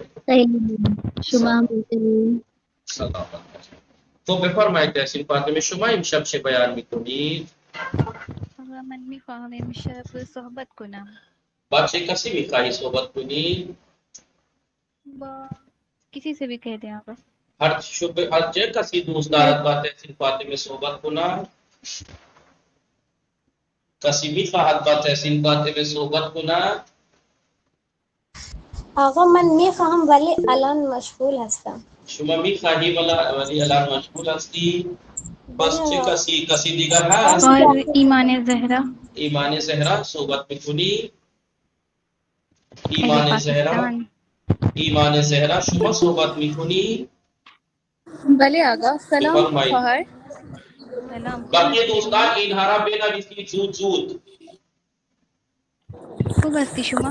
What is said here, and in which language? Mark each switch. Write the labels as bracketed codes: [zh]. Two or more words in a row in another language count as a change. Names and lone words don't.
[fa] خیلی شما هم بخیر. سلامت باشید. خب بفرمایید تحسین فاطمه شما امشب چه بیان میکنید؟ آقا من میخواهم امشب صحبت کنم با چه کسی میخواهی صحبت کنید؟ [ur] با کسی سے بھی کہہ دیں آقا. [fa] هر چه کسی دوست دارد با تحسین فاطمه صحبت کند؟ کسی میخواهد با تحسین فاطمه صحبت کند؟ آقا من میخواهم ولی الان مشغول هستم. شما میخواهی ولی الان مشغول هستی؟ بس چه کسی دیگر بس هست؟ [ur] اور ایمان زہرا [fa] ایمان زهرا صحبت میکنی؟ اہل پاکستان. ایمان زهرا شما صحبت میکنی؟ بله آقا سلام بفرمایید. خواهر. سلام خوب باقی هستی دوستان شما؟ اینها را بنویسید زود. خوب هستی شما؟